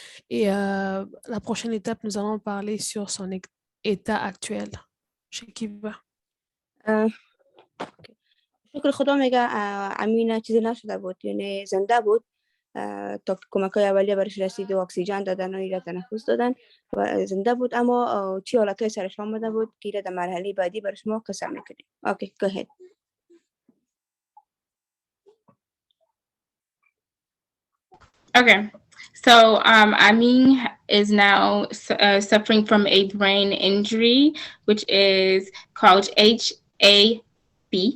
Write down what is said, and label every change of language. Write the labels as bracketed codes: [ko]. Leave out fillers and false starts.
[fr] Et la prochaine étape, nous allons parler sur son état actuel. [fa] Shakiba. شکر خدا میگه امین چیزی نشده بود، یعنی زنده بود تا کمک‌های اولیه برش رسید و اکسیژن دادن و ایره تنفس دادن و زنده بود، اما چی حالتهای سرش آمده بود که ایره در مرحله بعدی برش ما قسم میکنیم. [en] Okay, go ahead. Okay, so Aamiin is now suffering from a brain injury, which is called HAB.